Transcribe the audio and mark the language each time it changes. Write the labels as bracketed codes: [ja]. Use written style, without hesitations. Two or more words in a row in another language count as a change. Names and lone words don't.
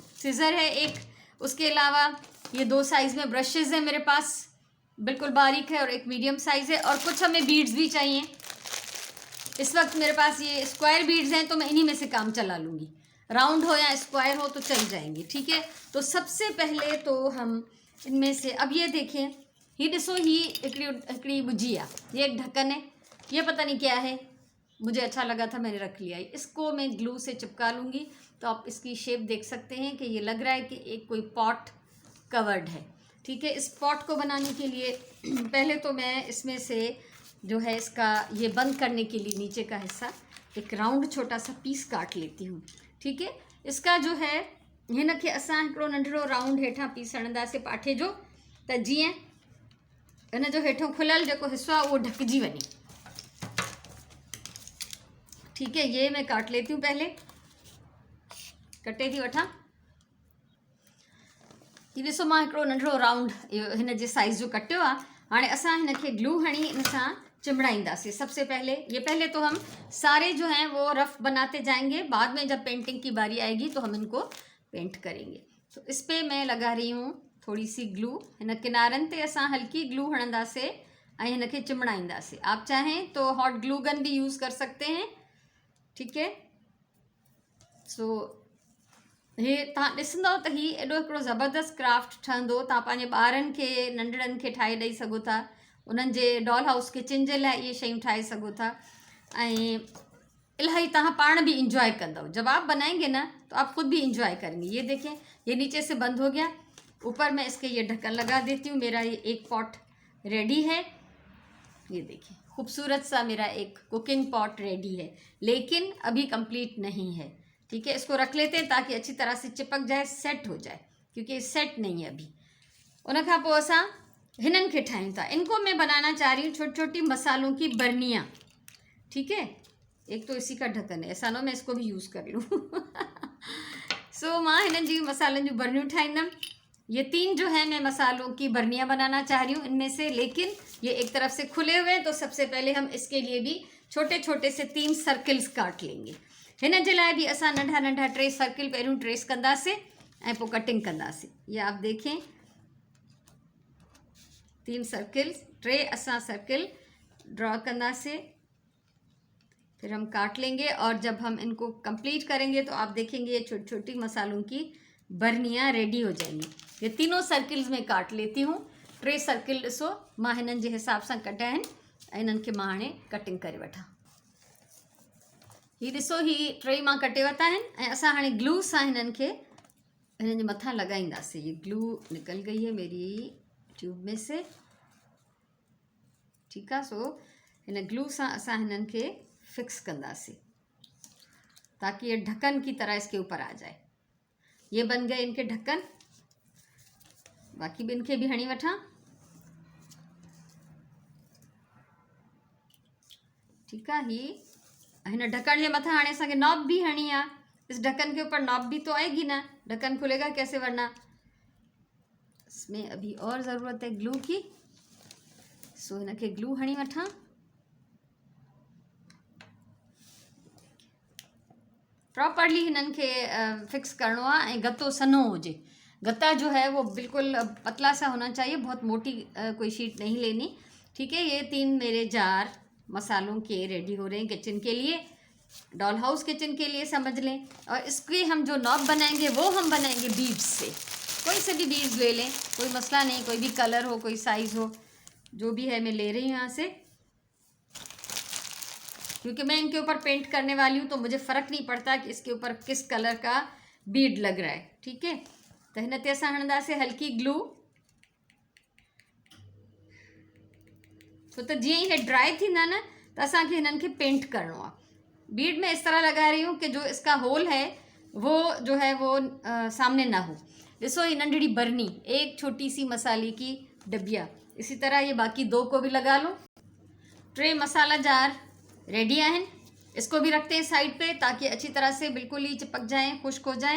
[hi] सीज़र है एक, उसके अलावा ये 2 साइज़ में ब्रशेज़ हैं मेरे पास, बिल्कुल बारीक है, और एक मीडियम साइज़ है, और कुछ हमें बीड्स भी चाहिए। इस वक्त मेरे पास ये स्क्वायर बीड्स हैं, तो मैं इन्हीं में से काम चला लूँगी, राउंड हो या स्क्वायर हो तो चल जाएंगे, ठीक है। तो सबसे पहले तो हम इनमें से, अब ये देखें, [sd] ही ॾिसो, ही हिकिड़ी बुझी आहे, [hi] ये एक ढक्कन है, ये पता नहीं क्या है, मुझे अच्छा लगा था मैंने रख लिया। इसको मैं ग्लू से चिपका लूँगी, तो आप इसकी शेप देख सकते हैं कि ये लग रहा है कि एक कोई [en] pot covered [hi] है, ठीक है। इस पॉट को बनाने के लिए पहले तो मैं इसमें से जो है इसका ये बंद करने के लिए नीचे का हिस्सा एक राउंड छोटा सा पीस काट लेती हूँ, ठीक है। इसका जो है [sd] हिन खे असां हिकिड़ो नंढड़ो राउंड हेठां पीस हणंदासीं पाठे जो, त जीअं हिन जो हेठों खुलियल जेको हिस्सो आहे उहो ढकिजी वञे, [hi] ठीक है। ये मैं काट लेती हूँ, पहले [sd] कटे थी वठां। ये ॾिसो मां हिकिड़ो नंढड़ो राउंड हिन जे साइज़ जो कटियो आहे। हाणे असां हिन खे ग्लू हणी इन सां चिमड़ाईंदासीं। [hi] सबसे पहले तो हम सारे जो हैं वो रफ बनाते जाएंगे, बाद में जब पेंटिंग की बारी आएगी तो हम इनको पेंट करेंगे। तो इस पर मैं लगा रही हूँ थोड़ी सी ग्लू। [sd] हिन किनारनि ते असां हल्की ग्लू हणंदासीं ऐं हिन खे चिमड़ाईंदासीं। [hi] आप चाहें तो [en] hot glue gun [hi] भी यूज़ कर सकते हैं, ठीक है। [sd] सो हे तव्हां ॾिसंदव त ही एॾो हिकिड़ो ज़बरदस्त क्राफ्ट ठहंदो। तव्हां पंहिंजे ॿारनि खे, नंढड़नि खे ठाहे ॾेई सघो था, उन्हनि जे [en] doll house kitchen [sd] जे लाइ इहे शयूं ठाहे सघो था, ऐं इलाही तव्हां पाण भी इंजॉय कंदव। [hi] जब आप बनाएंगे ना तो आप खुद भी इंजॉय करेंगे। ये देखें, ये नीचे से बंद हो गया, ऊपर मैं इसके ये ढक्कन लगा देती हूँ। मेरा ये एक पॉट रेडी है, ये देखिए खूबसूरत सा मेरा एक [en] cooking pot [hi] रेडी है, लेकिन अभी कंप्लीट नहीं है, ठीक है। इसको रख लेते हैं ताकि अच्छी तरह से चिपक जाए, सेट हो जाए, क्योंकि सेट नहीं है अभी। [sd] उन खां पोइ असां हिननि खे ठाहियूं था। [hi] इनको मैं बनाना चाह रही हूँ छोटी छोटी मसालों की बर्नियाँ, ठीक है। एक तो इसी का ढक्कन है, ऐसा ना मैं इसको भी यूज़ कर लूँ। [sd] सो मां हिननि जी मसालनि जूं बर्नियूं ठाहींदमि। [hi] ये 3 जो है मैं मसालों की बर्नियाँ बनाना चाह रही हूँ इनमें से, लेकिन ये एक तरफ से खुले हुए हैं, तो सबसे पहले हम इसके लिए भी छोटे छोटे से 3 सर्किल्स काट लेंगे। [sd] हिन जे लाइ भी असां नंढा नंढा 3 सर्किल पहिरियों ट्रेस कंदासीं ऐं पोइ कटिंग कंदासीं। [hi] ये आप देखें, 3 सर्किल्स, 3 [sd] असां सर्किल ड्रॉ कंदासीं, [hi] फिर हम काट लेंगे, और जब हम इनको कंप्लीट करेंगे तो आप देखेंगे ये छोटी छोटी मसालों की बर्नियाँ रेडी हो जाएंगी। ये तीनों सर्किल्स में काट लेती हूँ। [sd] 3 सर्किल ॾिसो मां हिननि जे हिसाब सां कटिया आहिनि, ऐं इन्हनि खे मां हाणे कटिंग करे वठां। ही ॾिसो, ही 3 मां कटे वरिता आहिनि, ऐं असां हाणे ग्लू सां हिननि खे हिननि जे मथां लॻाईंदासीं। [hi] ये ग्लू निकल गई है मेरी ट्यूब में से, ठीक है। [sd] सो इन ग्लू सां असां हिननि खे फिक्स कंदासीं [hi] ताकि ये ढक्कन की तरह इसके ऊपर आ जाए। ये बन गए इनके ढक्कन। बाक़ी भी इनके भी [sd] हणी वठां। [hi] ठीक है। [sd] ही हिन ढक्कन के मथा हाणे असांखे नॉब भी हणी आहे। [hi] इस ढक्कन के ऊपर नॉब भी तो आएगी ना, ढक्कन खुलेगा कैसे वरना। इसमें अभी और ज़रूरत है ग्लू की। [sd] सो हिन खे ग्लू हणी वठां। प्रॉपरली हिननि खे फिक्स करणो आहे ऐं गत्तो सनो हुजे। [hi] गत्ता जो है वो बिल्कुल पतला सा होना चाहिए, बहुत मोटी कोई शीट नहीं लेनी। ठीक है। ये 3 मेरे जार मसालों के रेडी हो रहे हैं किचन के लिए, [en] doll house kitchen [hi] के लिए समझ लें। और इसके हम जो नॉब बनाएंगे वो हम बनाएंगे बीड्स से। कोई से भी बीड्स ले लें, कोई मसला नहीं, कोई भी कलर हो, कोई साइज़ हो, जो भी है मैं ले रही हूँ यहाँ से। क्योंकि मैं इनके ऊपर पेंट करने वाली हूँ तो मुझे फ़र्क नहीं पड़ता कि इसके ऊपर किस कलर का बीड लग रहा है। ठीक है। [sd] तो हिन ते असां हणंदासीं हल्की ग्लू। छो त जीअं ई हे ड्राई थींदा न त असांखे हिननि खे पेंट करणो आहे। [hi] बीड में इस तरह लगा रही हूँ कि जो इसका होल है वो जो है वो सामने ना हो। [sd] ॾिसो ये नंढड़ी बरनी, [hi] एक छोटी सी मसाले की डबिया। इसी तरह ये बाकी 2 को भी लगा लो। [sd] 3 मसाला जार रेडी आहिन। [hi] इसको भी रखते हैं साइड पे ताकि अच्छी तरह से बिल्कुल ही चिपक जाएं, खुश्क हो जाएं।